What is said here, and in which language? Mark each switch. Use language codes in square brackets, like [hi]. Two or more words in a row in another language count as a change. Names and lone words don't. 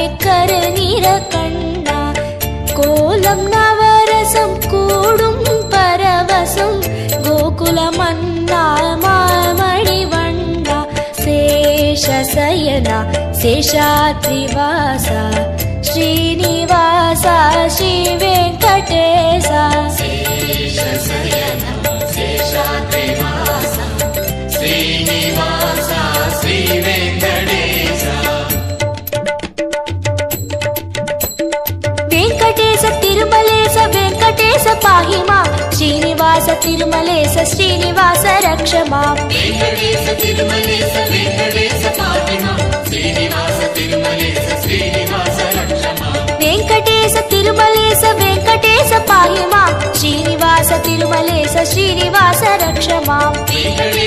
[ta] கருநிற கண்ணா கோலம் நவரசம் கூடும் பரவசம் கோகுல மன்னா மாமணி வண்ணா சேஷசயனா சேஷாத்ரிவாசா ஸ்ரீனிவாசா ஸ்ரீ வெங்கடேசா [te] శేషశయన శేషాద్రివాస శ్రీనివాస శ్రీ వెంకటేశ వెంకటేశ తిరుమలేశ వెంకటేశ పాహి మాం శ్రీనివాస తిరుమలేశ శ్రీనివాస రక్ష మాం వెంకటేశ తిరుమలేశ వెంకటేశ పాహి మాం శ్రీనివాస తిరుమలేశ శ్రీనివాస రక్ష మాం వెంకటేశ తిరుమలేశ వెంకటేశ పాహి మాం శ్రీనివాస తిరుమలేశ శ్రీనివాస రక్ష మాం